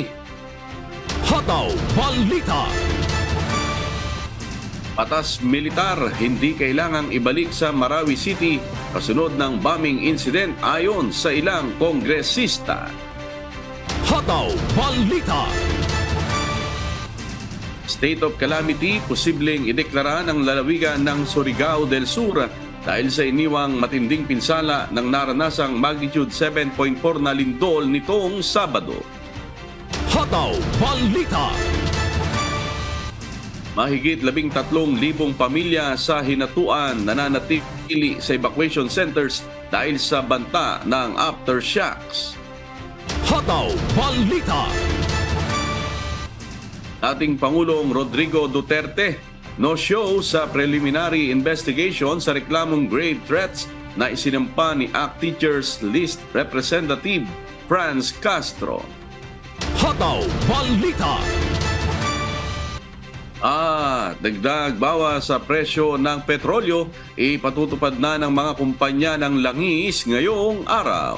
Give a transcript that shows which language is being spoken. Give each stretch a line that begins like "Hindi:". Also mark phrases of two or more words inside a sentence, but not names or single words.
Filipino: Hataw Balita. Batas militar hindi kailangang ibalik sa Marawi City kasunod ng
English: bombing incident
Filipino: ayon sa ilang kongresista. Hataw Balita.
English: State of calamity
Filipino: posibleng ideklara ng lalawigan ng Surigao del Sur dahil sa iniwang matinding pinsala ng naranasang magnitude 7.4 na lindol nitong Sabado. Hataw Balita. Mahigit 13,000 pamilya sa Hinatuan nananatili sa
English: evacuation centers
Filipino: dahil sa banta ng aftershocks. Hataw Balita. Dating Pangulong Rodrigo Duterte no-show sa
English: preliminary investigation
Filipino: sa reklamong
English: grave threats
Filipino: na isinampa ni ACT Teachers List Representative Franz Castro. Hataw Balita. Dagdag bawas sa presyo ng petrolyo, ipatutupad na ng mga kumpanya ng langis ngayong araw.